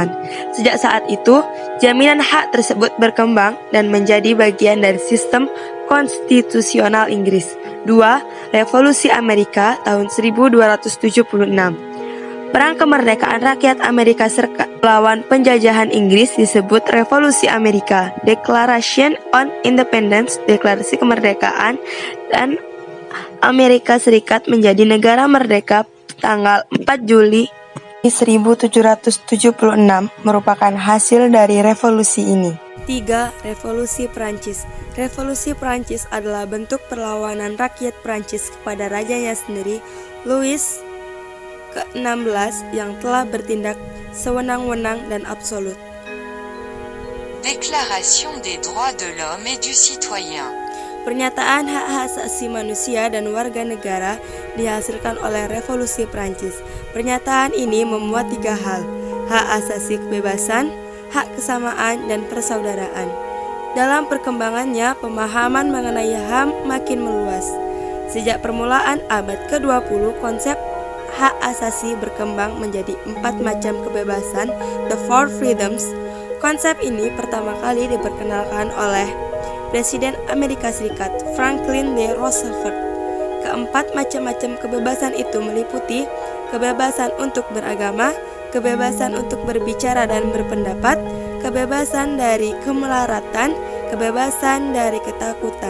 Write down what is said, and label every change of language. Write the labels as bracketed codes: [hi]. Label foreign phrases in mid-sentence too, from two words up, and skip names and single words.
[id] Sejak saat itu, jaminan hak tersebut berkembang dan menjadi bagian dari sistem konstitusional Inggris. 2. Revolusi Amerika tahun 1276. Perang kemerdekaan rakyat Amerika Serikat melawan penjajahan Inggris disebut Revolusi Amerika. [en] Declaration on Independence, [id] deklarasi kemerdekaan, dan Amerika Serikat menjadi negara merdeka tanggal 4 Juli 1776 merupakan hasil dari revolusi ini. 3. Revolusi Prancis. Revolusi Prancis adalah bentuk perlawanan rakyat Prancis kepada rajanya sendiri, Louis ke-16, yang telah bertindak sewenang-wenang dan absolut. [fr] Déclaration des droits de l'homme et du citoyen. [id] Pernyataan hak asasi manusia dan warga negara dihasilkan oleh Revolusi Prancis. Pernyataan ini memuat 3 hal: hak asasi kebebasan, hak kesamaan, dan persaudaraan. Dalam perkembangannya, pemahaman mengenai HAM makin meluas. Sejak permulaan abad ke-20, konsep hak asasi berkembang menjadi 4 macam kebebasan, [en] the 4 freedoms. [id] Konsep ini pertama kali diperkenalkan oleh Presiden Amerika Serikat Franklin D. Roosevelt. Keempat macam-macam kebebasan itu meliputi kebebasan untuk beragama, kebebasan untuk berbicara dan berpendapat, kebebasan dari kemelaratan, kebebasan dari ketakutan.